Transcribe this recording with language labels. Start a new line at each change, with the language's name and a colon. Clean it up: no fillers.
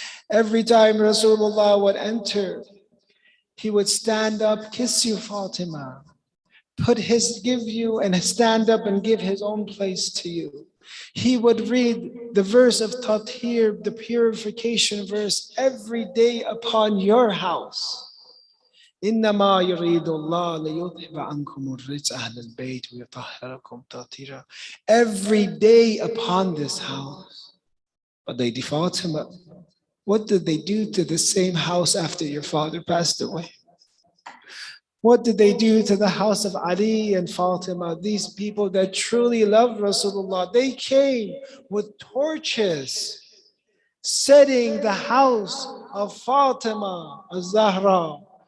English: Every time Rasulullah would enter, he would stand up, kiss you, Fatima. Give you and stand up and give his own place to you. He would read the verse of Tathir, the purification verse, every day upon your house.
Arabic: إنما يريد الله ليذهب عنكم الرجس أهل البيت ويطهركم تطهيرا.
English: Every day upon this house. But Lady Fatima, what did they do to the same house after your father passed away? What did they do to the house of Ali and Fatima? These people that truly loved Rasulullah, they came with torches, setting the house of Fatima al-Zahra.